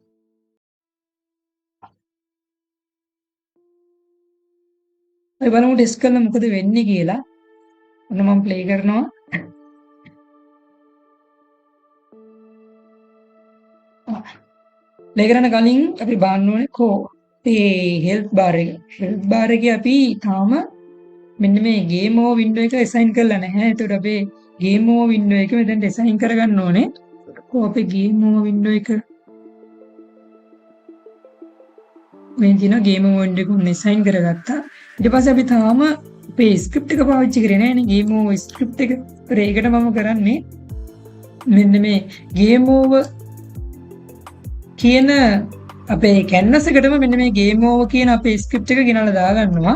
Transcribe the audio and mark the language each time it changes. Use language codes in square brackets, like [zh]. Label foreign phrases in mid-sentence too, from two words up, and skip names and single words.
[si] අපි බලමු ටෙස්ට් කරලා මොකද වෙන්නේ කියලා. ඔන්න මම ප්ලේ කරනවා. ප්ලේ කරන කලින් අපි බලන්න ඕනේ මේ [en] help bar [si] එක. [en] help bar [si] එකේ අපි තාම මෙන්න මේ [en] game over window [si] එක assign කරලා නැහැ. ඒකට අපි [en] game over window [si] එක මෙතනට assign කරගන්න ඕනේ. අපේ [en] game over window [si] එක මේ දින [en] game over window [si] එක උන් assign කරගත්තා. ඊට පස්සේ අපි තාම අපේ script එක පාවිච්චි කරේ නැහැ නේ [en] game over script [si] එක. ඒකට මම කරන්නේ මෙන්න මේ [en] game over [si] කියන අපේ canvas එකටම මෙන්න මේ [en] game over [si] කියන අපේ script එක ගෙනල්ලා දාගන්නවා.